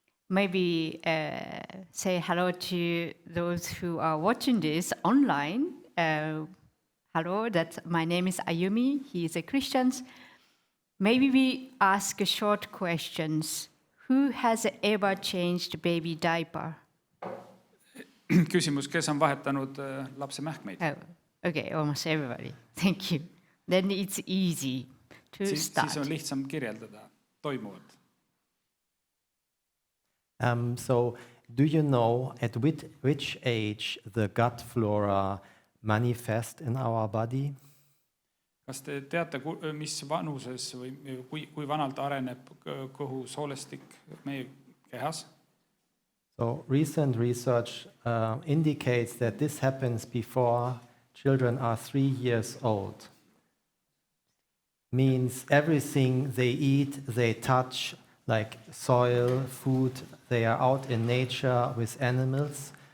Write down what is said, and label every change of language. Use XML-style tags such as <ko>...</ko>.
<en>Maybe say hello to those who are watching this online. Hello, my name is Ayumi. He is a Christian. Maybe we ask short questions. Who has ever changed baby diaper?</en> <et>Küsimus, kes on vahetanud lapse mähkmeid?</et> <en>Oh, okay, almost everybody. Thank you. Then it's easy to start.</en> <et>Siis on lihtsam kirjeldada toimuvat.</et> <en>So, do you know at which age the gut flora manifest in our body?</en> <et>Kas te teate, mis vanuses või kui vanalt areneb kõhu soolestik meie kehas?</et> <en>So, recent research indicates that this happens before children are 3 years old. Means everything they eat, they touch, like soil, food, they are out in nature with animals.</en>